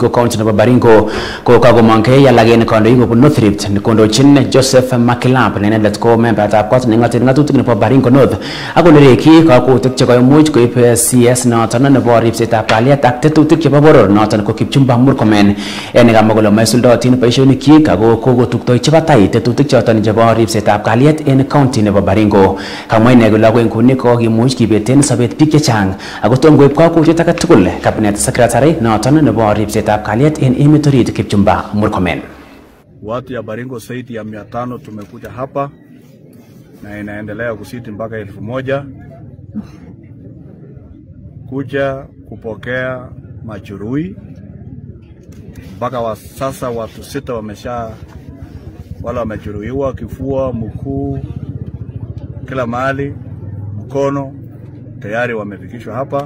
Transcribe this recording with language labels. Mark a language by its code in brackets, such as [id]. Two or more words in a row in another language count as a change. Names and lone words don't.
[kln] ko county nebo Baringo ko kagomongei alak en kandoik kobun North Rift kondochin Joseph Makilap ne inendet ko membayatab kot nengoten ngatutik nebo Baringo North ako nereki kakutik chekoimuch koib CS noton nebo ripsetab kalyet ak tetutik chebo boror noton ko Kipchumba Murkomen en kamwa kole maisuldotin boisionikyik ako kokotuktoi chebatai tetutik choton chebo ripsetab kalyet en county nebo Baringo. Kamwa ine kole ako nguni kokimuch kibeten sobet biik chechang ako tom koib kakutiet age tugul cabinet secretary noton nebo ripsetab kalyet en emet orit Kipchumba Murkomen. [sw] Watu ya Baringo zaidi ya 500 tumekuja hapa na inaendelea kusiti mpaka 1000 kuja kupokea majeruhi. Mpaka wa sasa watu 6 wala wamejeruhiwa kifua, mguu, kila mahali, mkono tayari wamefikishwa hapa.